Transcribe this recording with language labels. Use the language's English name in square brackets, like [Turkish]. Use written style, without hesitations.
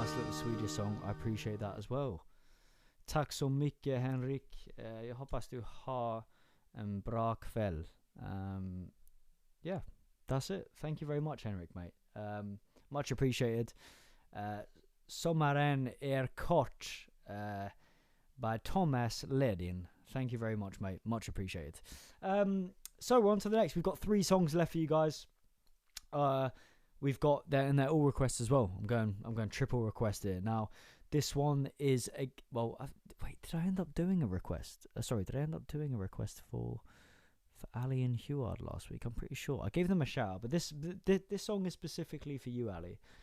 [English] Nice little Swedish song. I appreciate that as well. [Swedish] Tack så mycket, Henrik. Jag hoppas du har en bra kväll. [English] Yeah, that's it. Thank you very much, Henrik, mate. Much appreciated. Sommaren är kort by Thomas Ledin. Thank you very much, mate. Much appreciated. So we're on to the next. We've got 3 songs left for you guys. We've got there, and they're all requests as well. I'm going triple request here. Now, this one is wait, did I end up doing a request? Did I end up doing a request for Ali and Huard last week? I'm pretty sure I gave them a shout out, but this song is specifically for you, Ali.